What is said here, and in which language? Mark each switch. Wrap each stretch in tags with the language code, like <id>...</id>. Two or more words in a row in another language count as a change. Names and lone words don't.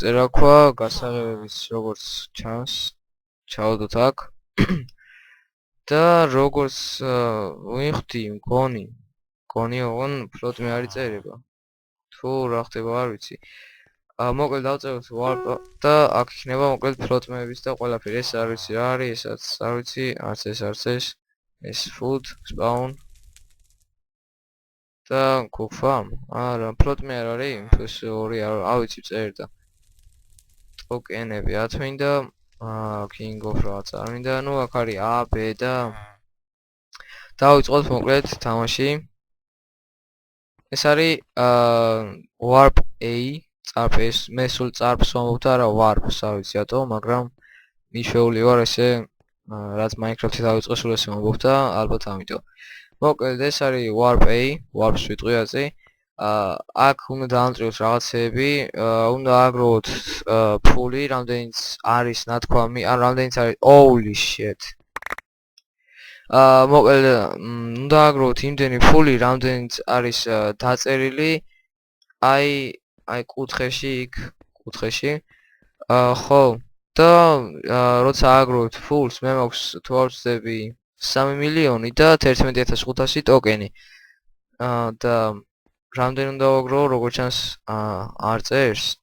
<ka>წერაქვა გასაღებების როგორც ჩანს ჩავდოთ აქ და როგორც ვიხდი მგონი ოღონ ფლოტმე არ იწერება თუ რა ხდება არ ვიცი მოკლედ დავწეროთ warp და აქ იქნება მოკლედ ფლოტმეების და ყველაფერი ეს არ ვიცი რა არის ესაც არ ვიცი არც ეს</ka> <en>food spawn</en> <ka>და cook-farm არა ფლოტმე არ არის PS2 არ ვიცი წერდა ტოკენები არ მინდა</ka> <en>king of</en> <ka>რაც არ მინდა ნუ აქ არის A B და დავიწყოთ მოკლედ თამაში ეს არის warp A წარფეს მე სულ წარფს ვამბობ და არა warp-ს არ ვიცი რატო მაგრამ მიშვეული ვარ ესე რაც Minecraft-ი დავიწყე სულ ესე ვამბობ და ალბათ ამიტომ მოკლედ ეს არის warp A warp-ს ვიტყვი აზე აქ უნდა დავამტრიოთ რაღაცეები უნდა აგროვოთ ფული რამდენიც არის ნათქვამი ან რამდენიც არის</ka> <en>holy shit</en> <ka>მოკლედ უნდა აგროვოთ იმდენი ფული რამდენიც არის დაწერილი აი კუთხეში იქ კუთხეში ხო და როცა აგროვებთ ფულს მე მაქვს თუ არ ვცდები 3 მილიონი და 11500 ტოკენი და რამდენი უნდა ვაგროვო როგორც ჩანს არ წერს</ka>